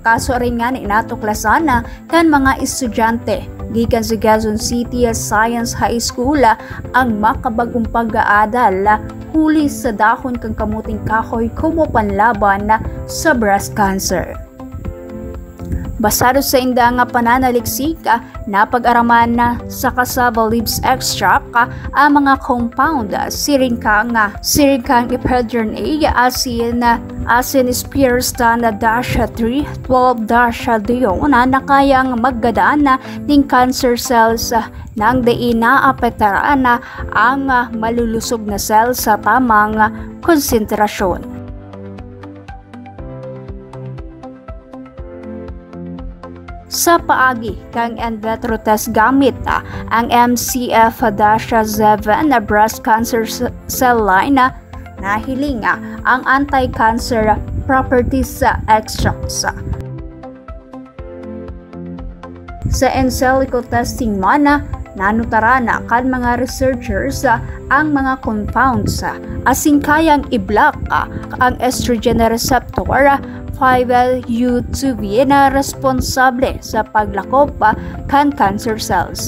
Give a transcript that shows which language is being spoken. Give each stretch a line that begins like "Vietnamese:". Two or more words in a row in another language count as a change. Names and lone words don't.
Bikol: Kaso rin nga ni natuklasan na kan mga estudyante gikan sa Quezon City Science High School ang makabagong pag-aadal huli sa dahon kang kamuting kahoy kumo panlaban sa
English: breast cancer.
Bikol: Basado sa inda nga pananaliksik na pag-araman na sa
English: cassava leaves extract
Bikol: ang mga compound siringkang epedrin A asin spirostan -3 12-diol na kayang maggadaan ng
English: cancer cells
Bikol: nang di naapektaran ang malulusog na cells sa tamang konsentrasyon. Sa paagi kang
English: in vitro test
Bikol: gamit ang MCF-7 na
English: breast cancer cell line
Bikol: na hiling ang
English: anti-cancer properties
Bikol: sa extracts. Sa
English: in silico testing
Bikol: man nanutara na kan mga researchers ang mga compounds asing kayang i-block ang
English: estrogen receptor
Bikol: 5-HT2B na responsable sa paglakop kan
English: cancer cells.